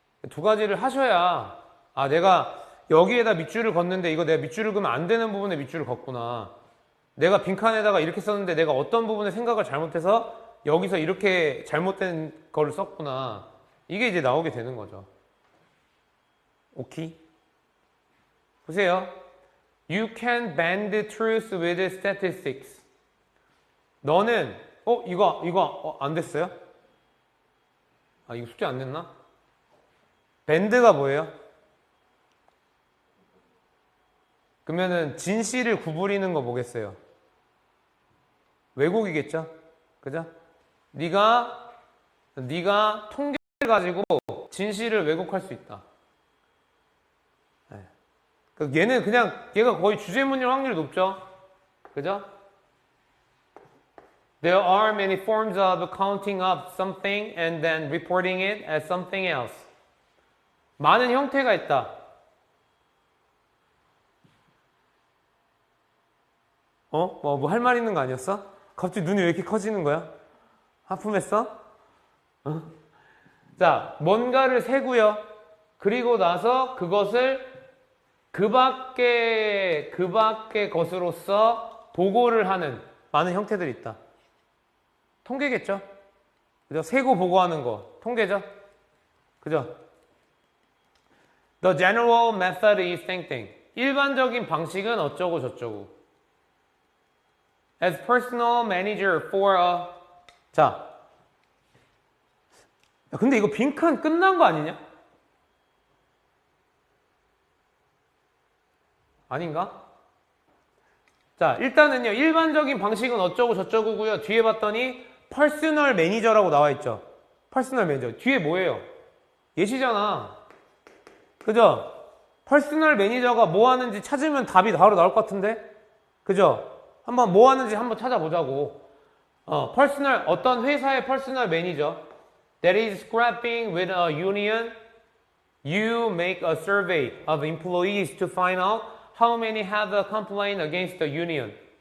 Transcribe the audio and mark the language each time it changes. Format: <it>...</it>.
<ko>두 가지를 하셔야, 아, 내가 여기에다 밑줄을 걷는데 이거 내가 밑줄을 그으면 안 되는 부분에 밑줄을 걷구나. 내가 빈칸에다가 이렇게 썼는데 내가 어떤 부분에 생각을 잘못해서 여기서 이렇게 잘못된 거를 썼구나. 이게 이제 나오게 되는 거죠. 오케이? 보세요.</ko> <en>You can bend the truth with statistics.</en> <ko>너는 이거 안 됐어요? 아, 이거 숙제 안 됐나? 밴드가 뭐예요? 그러면은 진실을 구부리는 거 뭐겠어요? 왜곡이겠죠? 그죠? 네가 통계를 가지고 진실을 왜곡할 수 있다. 얘는 그냥 얘가 거의 주제문일 확률이 높죠? 그죠?</ko> <en>There are many forms of counting up something and then reporting it as something else.</en> <ko>많은 형태가 있다. 뭐 할 말 있는 거 아니었어? 갑자기 눈이 왜 이렇게 커지는 거야? 하품했어? 자, 뭔가를 세고요. 그리고 나서 그것을 그 밖의 것으로서 보고를 하는 많은 형태들이 있다. 통계겠죠? 그죠? 세고 보고하는 거. 통계죠? 그죠?</ko> <en>The general method is 땡땡.</en> <ko>일반적인 방식은 어쩌고 저쩌고.</ko> <en>As personal manager for a.</en> <ko>자. 근데 이거 빈칸 끝난 거 아니냐? 아닌가? 자, 일단은요. 일반적인 방식은 어쩌고 저쩌고고요. 뒤에 봤더니 퍼스널 매니저라고 나와 있죠. 퍼스널 매니저. 뒤에 뭐예요? 예시잖아. 그죠? 퍼스널 매니저가 뭐 하는지 찾으면 답이 바로 나올 것 같은데? 그죠? 한번 뭐 하는지 한번 찾아보자고. 퍼스널, 어떤 회사의 퍼스널 매니저.</ko> <en>That is scrapping with a union. You make a survey of employees to find out how many have a complaint against the union.</en>